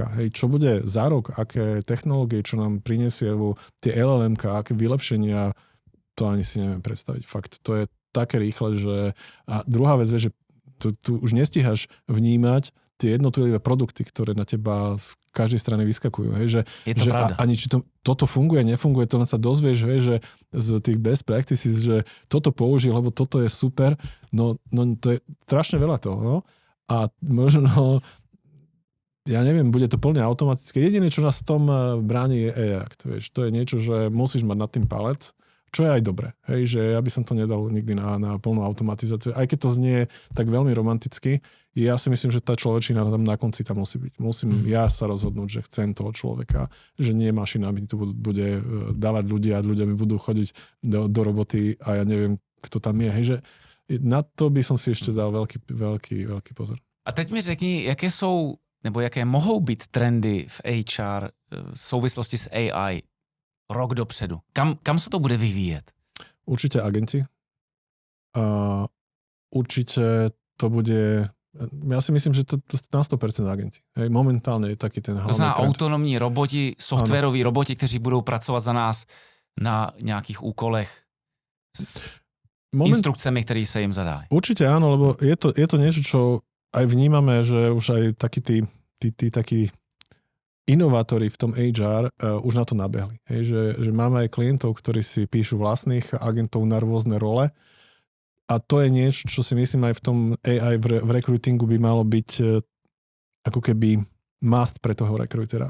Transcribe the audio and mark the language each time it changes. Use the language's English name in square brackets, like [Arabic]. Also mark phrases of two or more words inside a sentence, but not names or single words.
[Slovak] Hej, čo bude za rok, aké technológie, čo nám prinesie tie LLM-ka, aké vylepšenia, to ani si neviem predstaviť. Fakt, to je také rýchle, že... A druhá vec je, že tu už nestíhaš vnímať tie jednotlivé produkty, ktoré na teba z každej strany vyskakujú. Hej, že ani či toto funguje, nefunguje, to len sa dozvieš, hej, že z tých [English] best practices, [Slovak] že toto použij, lebo toto je super. No to je strašne veľa toho. A možno, ja neviem, bude to plne automatické. Jediné, čo nás v tom bráni, je AI Act. Vieš, to je niečo, že musíš mať nad tým palec, čo je aj dobre. Hej, že ja by som to nedal nikdy na plnú automatizáciu. Aj keď to znie tak veľmi romanticky, ja si myslím, že tá človečina tam na konci tam musí byť. Musím ja sa rozhodnúť, že chcem toho človeka, že nie mašina mi tu bude dávať ľudia a ľudia mi budú chodiť do roboty a ja neviem, kto tam je. Hej, že na to by som si ešte dal veľký pozor. [Czech] A teď mi řekni, jaké jsou, nebo jaké mohou být trendy v HR v souvislosti s AI rok dopředu? Kam se to bude vyvíjet? [Slovak] Určite agenti. Určite to bude... Ja si myslím, že to na 100% agenti. Hej, momentálne je taký ten hlavný trend. To znamená trend. [Czech] autonomní roboti, softwaroví roboti, kteří budou pracovat za nás na nějakých úkolech s instrukcemi, které se jim zadají. [Slovak] Určite áno, lebo je to niečo, čo aj vnímame, že už aj takí inovátori v tom HR už na to nabehli. Hej, že máme aj klientov, ktorí si píšu vlastných agentov na rôzne role. A to je niečo, čo si myslím aj v tom AI v recruitingu by malo byť ako keby must pre toho recruitera.